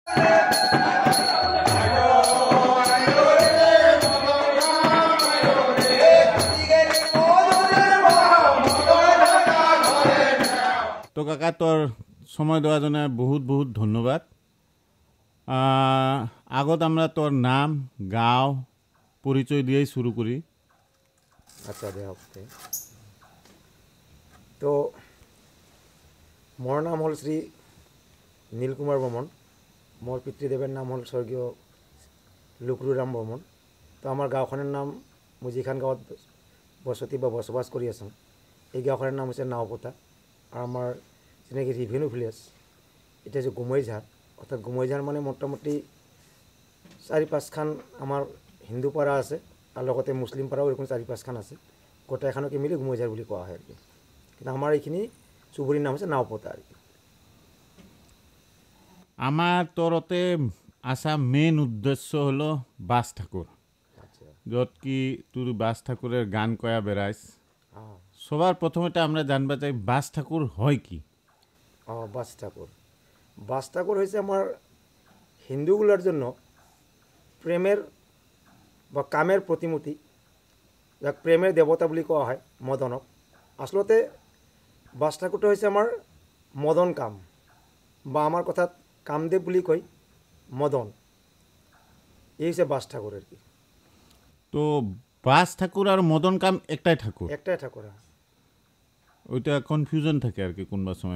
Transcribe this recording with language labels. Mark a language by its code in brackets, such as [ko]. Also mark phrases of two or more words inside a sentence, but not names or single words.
[rkt] তো কাকা তোর সময় দেওয়ার জন্য বহুত বহুত ধন্যবাদ। আগত আমরা তোর নাম গাঁও পরিচয় দিয়েই শুরু করি। আচ্ছা দে হচ্ছে তো মোর নাম হল শ্রী নীলকুমার বর্মন। মোর পিতৃদেবের নাম হল স্বর্গীয় লুকরুরাম বর্মন। তো আমার গাঁওখনের নাম [as] মই যিখান গাঁৱত বসতি বা বসবাস কৰি আছোঁ [rkt] এই গাঁওখনের নাম হচ্ছে নাওপতা। আর আমার যেনেকৈ [en] revenue village [rkt] এটা যে গুমৈঝাৰ, অর্থাৎ গুমৈঝাৰ মানে মোটামুটি 4-5খান আমার হিন্দু পাড়া আছে আর লগতে মুসলিম পাড়াও এরকম 4-5খান আছে। গোটা এখানকে মিলে গুমৈঝাৰ [as] বুলি কোৱা হয় [rkt] আর কি। কিন্তু আমার এইখিনি [as] চুবুৰীৰ নাম হৈছে [rkt] নাওপতা আর কি। আমার তোরতে আসা মেন উদ্দেশ্য হলো বাস ঠাকুর, যত কি তোর বাস ঠাকুরের গান কয়া বেড়াইস। সবার প্রথমেটা আমরা জানবা চাই বাস ঠাকুর হয় কি? বাস ঠাকুর, বাস ঠাকুর হয়েছে আমার হিন্দুগুলোর জন্য প্রেমের বা কামের প্রতিমূর্তি, যাক প্রেমের দেবতা [as] বুলি কোৱা হয় [rkt] মদনক। আসলতে বাস ঠাকুরটা হয়েছে আমার মদন কাম বা আমার কথাত কামদেব বুলি কয় মদন, এই হচ্ছে বাস ঠাকুর আর কি। তো বাস ঠাকুর আর মদন কাম একটাই ঠাকুর? একটাই ঠাকুর। ওইটা কনফিউশন থাকে আর কি কোনবা সময়।